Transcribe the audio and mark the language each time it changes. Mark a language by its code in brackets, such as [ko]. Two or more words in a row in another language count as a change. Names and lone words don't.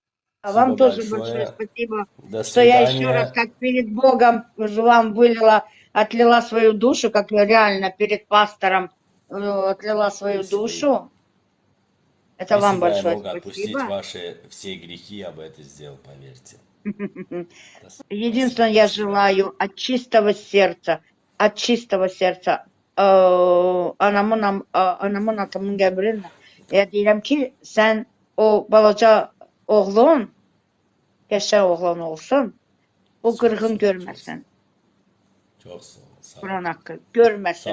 [ru] А вам тоже большое спасибо, что я еще раз, как перед Богом, вам отлила свою душу, как реально перед пастором отлила свою душу. Это вам большое спасибо. Отпустить ваши все грехи, я бы это сделал, поверьте. Единственное, я желаю от чистого сердца, [az] anamın atamın qəbrinə. Deyirəm ki, sən o balaca oğlun, qəşəng oğlan olsun, o qırğın görməsin. Çox sağ olun. Quran haqqı, görməsin.